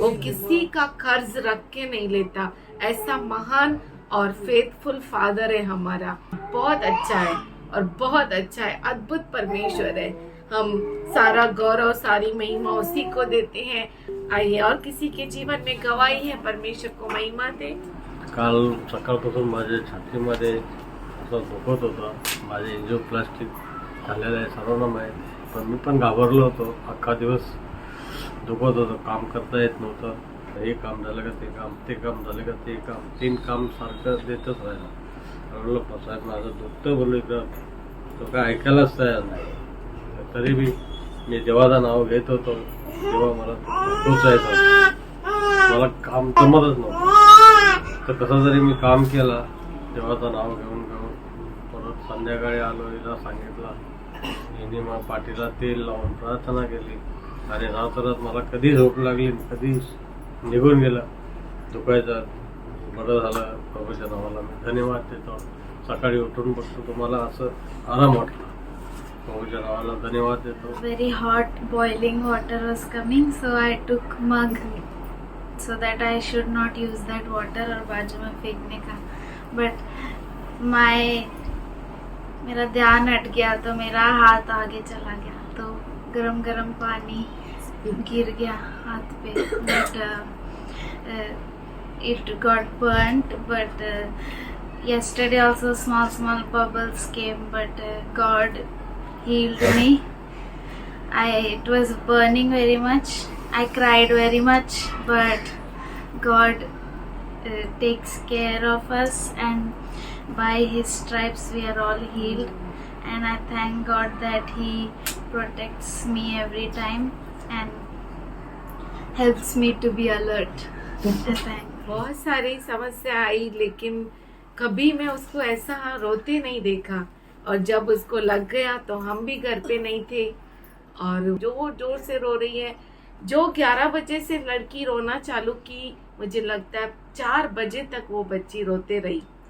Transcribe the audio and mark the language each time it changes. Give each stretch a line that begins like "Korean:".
Hindi: वो किसी का कर्ज रख के नहीं लेता। ऐसा महान और फेथफुल फादर है हमारा, बहुत अच्छा है और बहुत अच्छा है, अद्भुत परमेश्वर है। हम सारा गौरव सारी महिमा उसी को देते हैं। आइए और किसी के जीवन में गवाही है, परमेश्वर को महिमा दे।
Marathi: काल सकाळपासून माझ्या छातीमध्ये असं दुखत होतं, माझे एंजिओप्लास्टिक झालेलं आहे, सर्वांना माहीत, पण मी पण घाबरलो होतो। अख्खा दिवस दुखत होतं, काम करता येत नव्हतं, हे काम झालं का ते काम, ते काम झालं का ते काम, 3 काम सारखं देतच राहिलं। रडलो, साहेब माझं दुखतं, बोललो इकडं, तो काय ऐकायलाच तयार नाही। तरी बी मी देवाचं नाव घेत होतो, तेव्हा मला पोचायचं, मला काम जमतच नव्हतं। तर कसं तरी मी काम केलं, देवाचं नाव घेऊन परत संध्याकाळी आलो, हिला सांगितलं, हिने मग पाठीला तेल लावून प्रार्थना केली आणि रात्रात मला कधी झोप लागली, कधी निघून गेलं दुखायचं, बरं झालं। प्रभूच्या नावाला मी धन्यवाद देतो। सकाळी उठून बघतो तुम्हाला असं आराम वाटला, प्रभूच्या नावाला धन्यवाद देतो।
English: Very hot boiling water was coming, so I took mug so that I should not use that water
Hindi: और बाजू में फेंकने का,
English: but
Hindi: मेरा ध्यान हट गया तो मेरा हाथ आगे चला गया, तो गरम गरम पानी गिर गया हाथ पे,
English: but it got burnt, but yesterday also small bubbles came, but God healed me. It was burning very much, I cried very much, but God takes care of us, and by His stripes we are all healed, and I thank God that He protects me every time and helps me to be alert.
Hindi: बहुत सारी समस्या आई, लेकिन कभी मैं उसको ऐसा रोते नहीं देखा, और जब उसको लग गया तो हम भी घर पे नहीं थे, और जोर जोर से रो रही है। जो 11 बजे से लड़की रोना चालू की, मुझे लगता है 4 बजे तक वो बच्ची रोते रही।